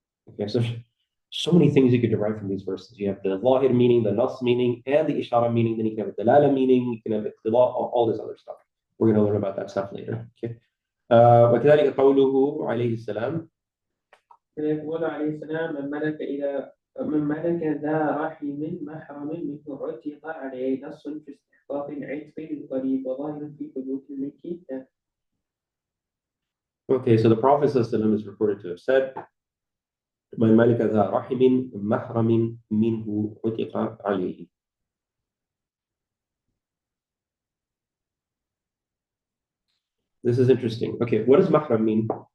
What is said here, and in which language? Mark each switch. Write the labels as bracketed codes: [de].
[en] Okay, so many things you could derive from these verses. You have the zahir meaning, the nas meaning, and the ishara meaning. Then you can have the dalala meaning, you can have the all this other stuff. We're going to learn about that stuff later. [ar] Okay. وكذلك قوله عليه السلام. يقول عليه السلام من ملك ذا رحم محرم منه عتق عليه نص في استحقاق العتق القريب وظاهر في ثبوت الملك. [en] Okay, so the Prophet ﷺ is reported to have said, [ar] من ملك ذا رحم محرم منه عتق عليه. [en] This is interesting. Okay, what does mahram mean?